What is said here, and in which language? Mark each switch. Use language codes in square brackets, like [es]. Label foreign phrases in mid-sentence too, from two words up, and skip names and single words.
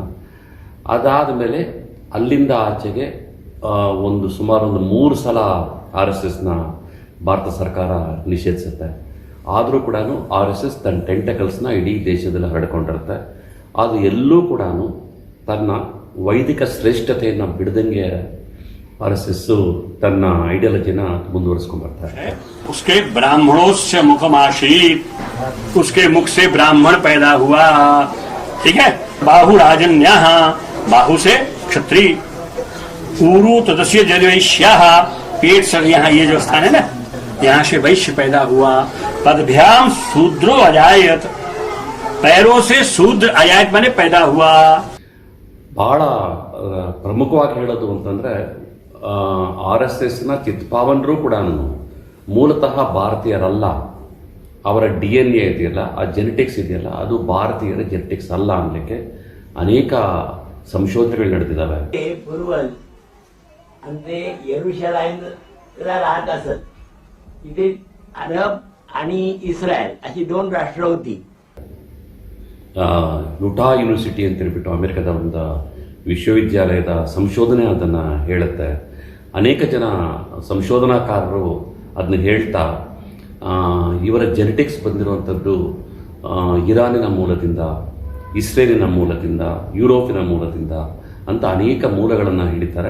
[kn] ಅದಾದಮೇಲೆ ಅಲ್ಲಿಂದ ಆಚೆಗೆ ಸುಮಾರು 3 ಸಲ RSSನ ಭಾರತ ಸರ್ಕಾರ ನಿಷೇಧಿಸುತ್ತೆ. ಆದರೂ ಕೂಡ RSS ತನ್ನ ಟೆಂಟಕಲ್ಸ್ನ ಇಡೀ ದೇಶದಲ್ಲಿ ಹರಡ್ಕೊಂಡಿರುತ್ತೆ. ಅದು ಎಲ್ಲೂ ಕೂಡ ತನ್ನ ವೈದಿಕ ಶ್ರೇಷ್ಠತೆಯನ್ನು ಬಿಡದಂಗೆ RSS ತನ್ನ ಐಡಿಯಾಲಜಿನ ಮುಂದುವರಿಸ್ಕೊಂಡ್ಬರ್ತಾರೆ. [hi] उसके ब्राह्मणों से मुखमाशीत, उसके मुख से ब्राह्मण पैदा हुआ. ठीक है. [sa] बाहु राजन्या, [hi] बाहु से क्षत्रिय, [sa] ऊरू तदस्य जलवैश्या, [hi] पेट सर यहाँ ये जो स्थान है ना, यहाँ से वैश्य पैदा हुआ. [sa] पदभ्याम शूद्रो अजायत, [hi] पैरों से शूद्र अजायत माने पैदा हुआ. [kn] ಬಹಳ ಪ್ರಮುಖವಾಗಿ ಹೇಳೋದು ಅಂತಂದರೆ RSSನ ಚಿತ್ಪಾವನರು ಕೂಡ ಮೂಲತಃ ಭಾರತೀಯರಲ್ಲ. ಅವರ DNA ಇದೆಯಲ್ಲ, ಆ ಜೆನೆಟಿಕ್ಸ್ ಇದೆಯಲ್ಲ, ಅದು ಭಾರತೀಯರ ಜೆನೆಟಿಕ್ಸ್ ಅಲ್ಲ ಅನ್ನಲಿಕ್ಕೆ ಅನೇಕ ಸಂಶೋಧನೆಗಳು ನಡೆದಿದ್ದಾವೆ. [mr] पूर्वज आणि ते येरुशलाईमला राहत असत तिथे अरब आणि इस्रायल अशी 2 राष्ट्र होती. [kn] ಯುಟಾ ಯೂನಿವರ್ಸಿಟಿ ಅಂತ ಹೇಳ್ಬಿಟ್ಟು ಅಮೆರಿಕದ ಒಂದು ವಿಶ್ವವಿದ್ಯಾಲಯದ ಸಂಶೋಧನೆ ಅದನ್ನು ಹೇಳುತ್ತೆ. ಅನೇಕ ಜನ ಸಂಶೋಧನಾಕಾರರು ಅದನ್ನ ಹೇಳ್ತಾ ಇವರ ಜೆನೆಟಿಕ್ಸ್ ಬಂದಿರುವಂಥದ್ದು ಇರಾನಿನ ಮೂಲದಿಂದ, ಇಸ್ರೇಲಿನ ಮೂಲದಿಂದ, ಯುರೋಪಿನ ಮೂಲದಿಂದ ಅಂತ ಅನೇಕ ಮೂಲಗಳನ್ನು ಹಿಡಿತಾರೆ.